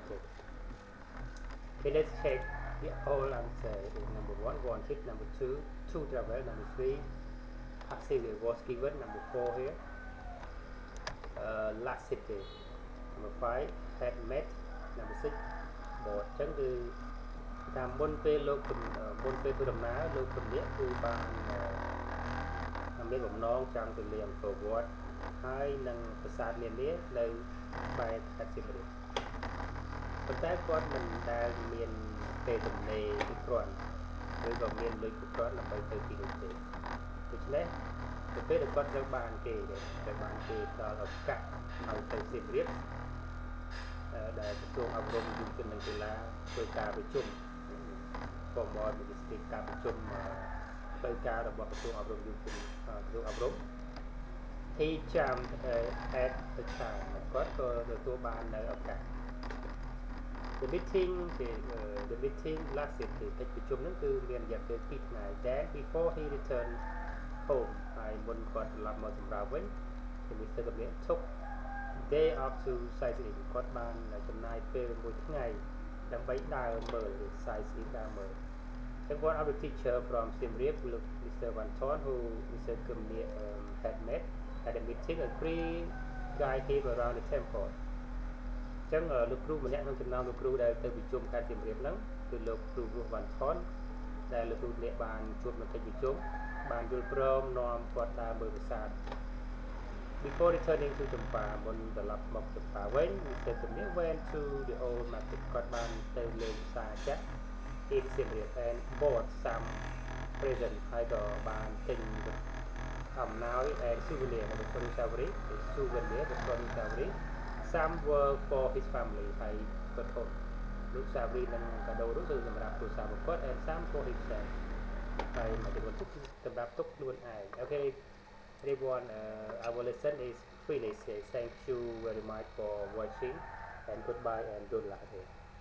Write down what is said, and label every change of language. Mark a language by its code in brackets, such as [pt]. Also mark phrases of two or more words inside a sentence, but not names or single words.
[en] Okay, let's check the whole answer. Number 1, wanted. Number 2, to travel. Number 3, passive was given. Number 4 here, last city. Number 5, had met. Number 6, bought. [km] ចឹងគឺតាមមុនពេលលោកមុនពេលធ្វើដំណើរលោកជំនាញគឺបានមានបំណងចង់ទៅលេងអង្គរវត្តហើយនឹងប្រាសាទនានានៅបែបខេ ត្តសៀមរាបប៉ុន្តែគាត់មិនដែលមានពេលទំនេរទីគ្រាន់ឬក៏មានលុយគ្រប់គ្រាន់ដើម្បីទៅទីនោះទេដូច្នេះទៅ ពេលដែលគាត់ត្រូវបានគេផ្ដល់ឱកាសឲ្យទៅសៀមរាបដែលក្រសួងអប់រំយុវជននិងកី ឡាធ្វើការប្រជុំ [en] formal ministry [km] ការប្រជុំផ្លូវការរបស់ក្រសួងអប់រំយុវជនក្រសួងអប់រំ [en] he jumped at the chance [km] គាត់ក៏ទទួលបាននៅឱកាស [en] the meeting lasted [km] កិច្ចប្រជុំហ្នឹងគឺមានរយៈពេល2ថ្ងៃ [en] then before he returned home [km] ហើយមុនគាត់ត្រឡប់មកសម្រាប់វិញ Mr. [en] Kham Niet took day off to sightseeing [km] គាត់បានចំណាយពេល1ថ្ងៃដើម្បីដើរមើល [en] sightseeing [km] ដើរមើល [en] one of the teacher from Siem Reap, Mr. Van Thorn, who Mr. Kham Niet had met at a meeting, agreed guide him around the temple. [km] ចឹងលោកគ្រូម្នាក់ក្នុងចំណោមលោកគ្រូដែលទៅប្រជុំខេត្តសៀមរាបហ្នឹងគឺលោកគ្រូ Van Thorn ដែលលោកគ្រូអ្នកបានជួបនៅកិច្ចប្រជុំបានយល់ព្រមនាំគាត់ដើរមើលប្រាសាទ [en] Before returning to Champa [km] មុនត្រឡប់មកចម្ប៉ាវិញ Mr. [en] Kham Niet went to the old market [km] គាត់បានទៅលេងផ្សារចាស់ [en] in Siem Reap and bought some present [km] ហើយក៏បានទិញអំណោយ [en] and souvenir [km] នៅក្នុងសាវរី [en] some were for his family [km] ហើយក៏ថតរូបសាវរីនិងកាដូនោះគឺសម្រាប់គ្រួសាររបស់គាត់ [en] and some for himself [km] ហើយមួយចំនួនទៀតគឺសម្រាប់ទុកខ្លួនឯង [en] Okay everyone our lesson is finished. Thank you very much for watching and goodbye and good luck.